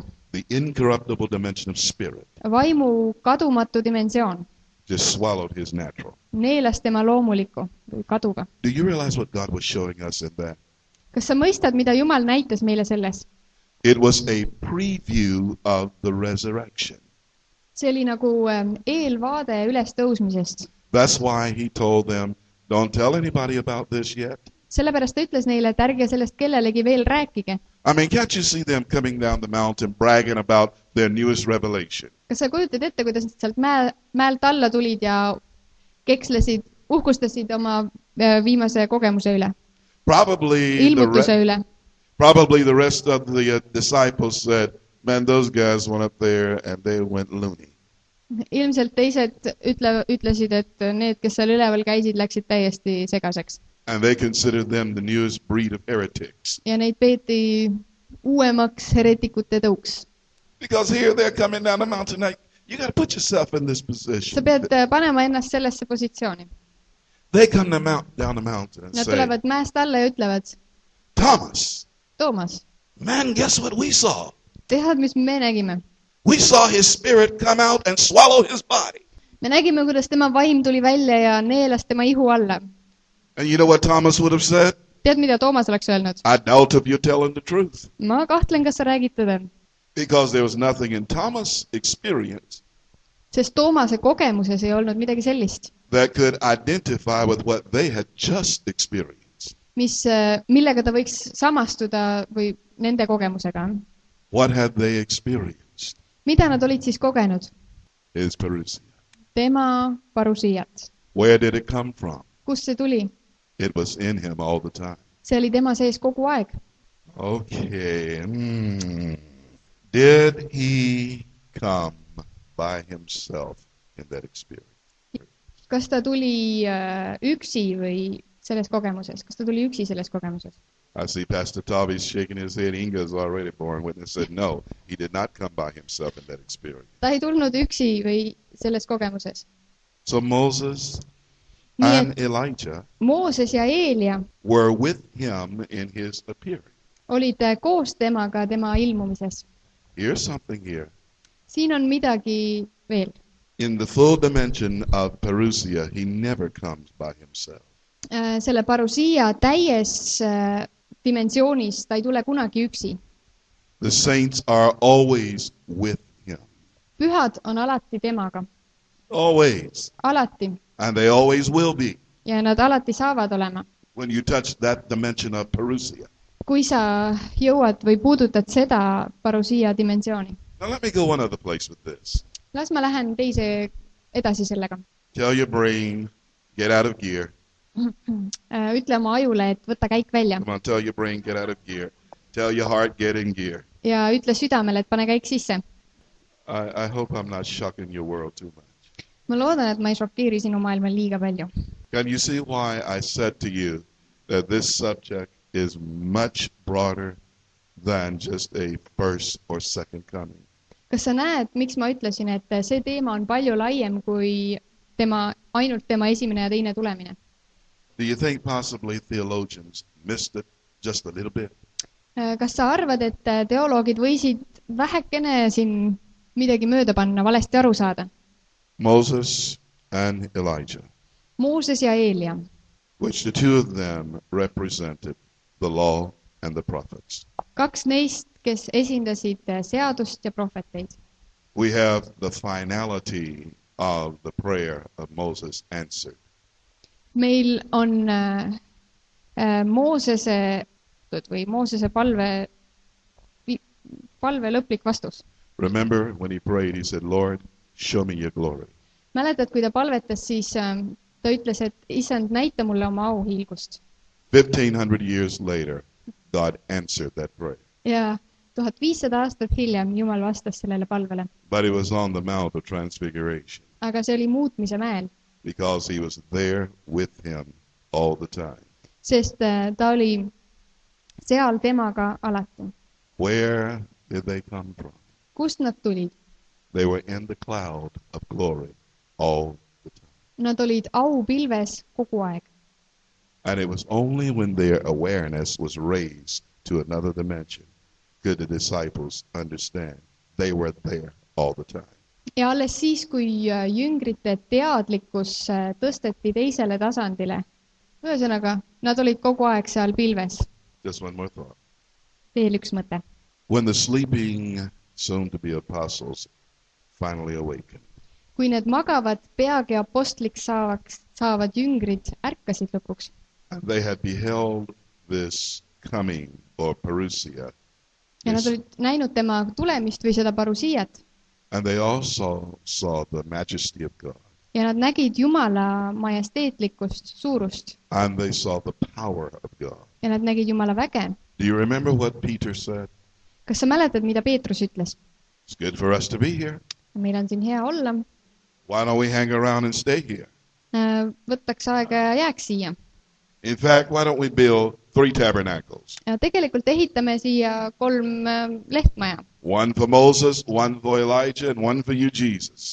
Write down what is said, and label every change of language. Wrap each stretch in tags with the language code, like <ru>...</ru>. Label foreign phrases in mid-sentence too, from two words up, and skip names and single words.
<en>the incorruptible dimension of spirit</en> <et>vaimu kadumatu dimensioon</et> <en>just swallowed his natural.</en> <et>neelas tema loomuliku või kaduga.</et> <en>Do you realize what God was showing us in that?</en> <et>Kas sa mõistad, mida Jumal näitas meile selles?</et> <en>It was a preview of the resurrection.</en> <et>See oli nagu eelvaade ülestõusmisest.</et> <en>That's why he told them, don't tell anybody about this yet.</en> <et>Sellepärast ta ütles neile, et ärge sellest kellelegi veel rääkige.</et> <en>I mean, can't you see them coming down the mountain bragging about their newest revelation?</en> <et>Kas sa kujutad ette, kuidas nad sealt mäelt alla tulid ja kekslesid, uhkustasid oma viimase kogemuse üle, ilmutuse üle?</et> <en>Probably the rest of the disciples said, man, those guys went up there and they went loony.</en> <et>Ilmselt teised ütlesid, et need, kes seal üleval käisid, läksid täiesti segaseks.</et> <en>And they considered them the newest breed of heretics.</en> <et>Ja neid peeti uuemaks heretikute tõuks.</et> <en>Because here they're coming down the mountain. Like, you got to put yourself in this position.</en> <et>Sa pead panema ennast sellesse positsiooni.</et> <en>They come down the mountain and</en> <et>Nad</et> <en>say,</en> <et>tulevad mäest alla ja ütlevad,</et> <en>Thomas,</en> <et>Toomas,</et> <en>man, guess what we saw?</en> <et>tead, mis me nägime?</et> <en>We saw his spirit come out and swallow his body.</en> <et>Me nägime, kuidas tema vaim tuli välja ja neelas tema ihu alla.</et> <en>And you know what Thomas would have said?</en> <et>Tead, mida Toomas oleks öelnud?</et> <en>I doubt if you're telling the truth.</en> <et>Ma kahtlen, kas sa räägid tõde.</et> <en>Because there was nothing in Thomas' experience</en> <et>Sest Toomase kogemuses ei olnud midagi sellist,</et> <en>that could identify with what they had just experienced.</en> <et>millega ta võiks samastuda või nende kogemusega.</et> <en>What had they experienced?</en> <et>Mida nad olid siis kogenud?</et> <en>His parousia.</en> <et>Tema parousiat.</et> <en>Where did it come from?</en> <et>Kust see tuli?</et> <en>It was in him all the time.</en> <et>See oli tema sees kogu aeg.</et> <en>Okay. Did he come by himself in that experience?</en> <et>Kas ta tuli üksi või selles kogemuses? Kas ta tuli üksi selles kogemuses?</et> <en>I see Pastor Tavi's shaking his head. Inga is already born witness said no, he did not come by himself in that experience.</en> <et>Ta ei tulnud üksi või selles kogemuses.</et> <en>So Moses and Elijah</en> <et>Mooses ja Eelia</et> <en>were with him in his appearing.</en> <et>olid koos temaga tema ilmumises.</et> <en>Here's something here.</en> <et>Siin on midagi veel.</et> <en>In the full dimension of parousia, he never comes by himself.</en> <et>Selle parousia täies dimensioonis ta ei tule kunagi üksi.</et> <en>The saints are always with him.</en> <et>Pühad on alati temaga.</et> <en>Always.</en> <et>alati.</et> <en>And they always will be</en> <et>Ja nad alati saavad olema.</et> <en>when you touch that dimension of parousia.</en> <et>Kui sa jõuad või puudutad seda parousia dimensiooni.</et> <en>Now let me go one other place with this.</en> <et>Las ma lähen teise edasi sellega.</et> <en>Tell your brain, get out of gear.</en> <et>Ütle oma ajule, et võta käik välja.</et> <en>Come on, tell your brain, get out of gear. Tell your heart, get in gear.</en> <et>Ja ütle südamele, et pane käik sisse.</et> <en>I hope I'm not shocking your world too much.</en> <et>Ma loodan, et ma ei šokeeri sinu maailma liiga palju.</et> <en>Can you see why I said to you that this subject is much broader than just a first or second coming?</en> <et>Kas sa näed, miks ma ütlesin, et see teema on palju laiem kui ainult tema esimene ja teine tulemine?</et> <en>Do you think possibly theologians missed it just a little bit?</en> <et>Kas sa arvad, et teoloogid võisid vähekene siin midagi mööda panna, valesti aru saada?</et> <en>Moses and Elijah,</en> <et>Mooses ja Eelia,</et> <en>which the two of them represented the law and the prophets.</en> <et>kaks neist, kes esindasid seadust ja prohveteid.</et> <en>We have the finality of the prayer of Moses answered.</en> <et>Meil on Moosese palve lõplik vastus.</et> <en>Remember when he prayed, he said, Lord, show me your glory.</en> <et>Mäletad, kui ta palvetas, siis ta ütles, et Issand, näita mulle oma auhiilgust.</et> <en>1500 years later, God answered that prayer.</en> <et>Ja 1500 aastat hiljem Jumal vastas sellele palvele.</et> <en>But it was on the Mount of Transfiguration</en> <et>Aga see oli muutmise mäel,</et> <en>because he was there with him all the time.</en> <et>sest ta oli seal temaga alati.</et> <en>Where did they come from?</en> <et>Kust nad tulid?</et> <en>They were in the cloud of glory all the time.</en> <et>Nad olid aupilves kogu aeg.</et> <en>And it was only when their awareness was raised to another dimension could the disciples understand they were there all the time.</en> <et>Ja alles siis, kui jüngrite teadlikkus tõsteti teisele tasandile, ühesõnaga, nad olid kogu aeg seal pilves.</et> <en>Just one more thought.</en> <et>Veel üks mõte.</et> <en>When the sleeping soon-to-be apostles finally awakened,</en> <et>Kui need magavad peagi apostlik saavad jüngrid ärkasid lõpuks</et> <en>and they had beheld this coming or parousia,</en> <et>ja nad olid näinud tema tulemist või seda parousiat</et> <en>and they also saw the majesty of God,</en> <et>ja nad nägid Jumala majesteetlikkust, suurust</et> <en>and they saw the power of God.</en> <et>ja nad nägid Jumala väge.</et> <en>Do you remember what Peter said?</en> <et>Kas sa mäletad, mida Peetrus ütles?</et> <en>It's good for us to be here.</en> <et>Meil on siin hea olla.</et> <en>Why don't we hang around and stay here?</en> <et>Võtaks aega ja jääks siia.</et> <en>In fact, why don't we build 3 tabernacles?</en> <et>Tegelikult ehitame siia 3 lehtmaja.</et> <en>One for Moses, one for Elijah, and one for you, Jesus.</en>